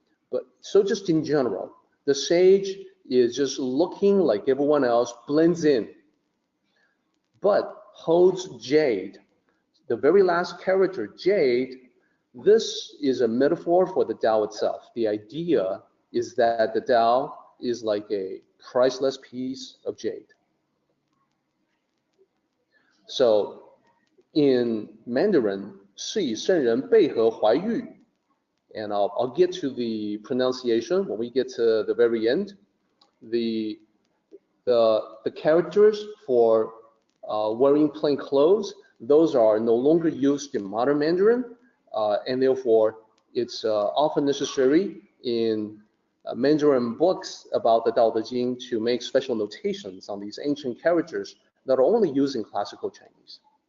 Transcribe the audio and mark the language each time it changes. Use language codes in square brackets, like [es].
[en] But so just in general, the sage is just looking like everyone else, blends in, but holds jade. The very last character, jade, this is a metaphor for the Tao itself. The idea is that the Tao is like a priceless piece of jade. So in Mandarin, [zh] 是以圣人被褐怀玉. [en] And I'll get to the pronunciation when we get to the very end. The characters for wearing plain clothes, those are no longer used in modern Mandarin, and therefore it's often necessary in Mandarin books about the Dao De Jing to make special notations on these ancient characters that are only used in classical Chinese.